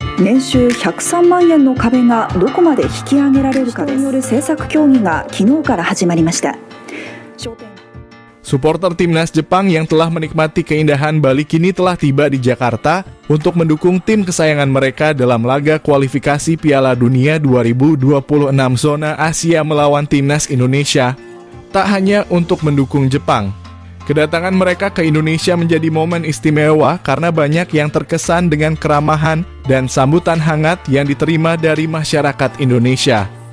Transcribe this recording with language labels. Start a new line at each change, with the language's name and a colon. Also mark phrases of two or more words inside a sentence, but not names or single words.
Japanese: 年収103万円の壁がどこまで引き上げられるかによる政策協議が昨日から始まりました。
Indonesian: Supporter timnas Jepang yang telah menikmati keindahan Bali kini telah tiba di Jakarta untuk mendukung tim kesayangan mereka dalam laga kualifikasi Piala Dunia 2026 zona Asia melawan timnas Indonesia. Tak hanya untuk mendukung Jepang, kedatangan mereka ke Indonesia menjadi momen istimewa karena banyak yang terkesan dengan keramahan dan sambutan hangat yang diterima dari masyarakat Indonesia.